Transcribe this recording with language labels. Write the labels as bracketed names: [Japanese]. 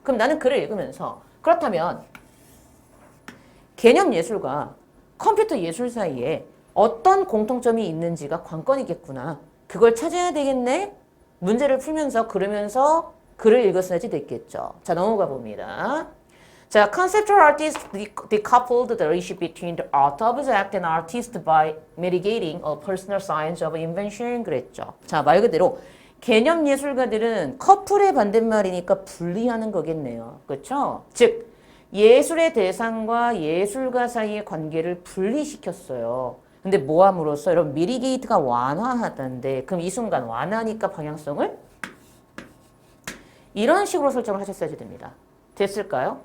[Korean] 그럼 나는 글을 읽으면서 그렇다면 개념 예술과 컴퓨터 예술 사이에 어떤 공통점이 있는지가 관건이겠구나. 그걸 찾아야 되겠네. 문제를 풀면서 그러면서 글을 읽었어야지 됐겠죠. 자, 넘어가 봅니다. [English] 자, conceptual artists decoupled the relationship between the art object and artist by mitigating a personal science of invention 그랬죠. [Korean] 자, 말 그대로 개념 예술가들은 커플의 반대말이니까 분리하는 거겠네요. 그렇죠? 즉 예술의 대상과 예술가 사이의 관계를 분리시켰어요. 근데 뭐 함으로써 여러분 미리게이트가 완화하다는데 그럼 이 순간 완화하니까 방향성을 이런 식으로 설정을 하셨어야 됩니다. 됐을까요?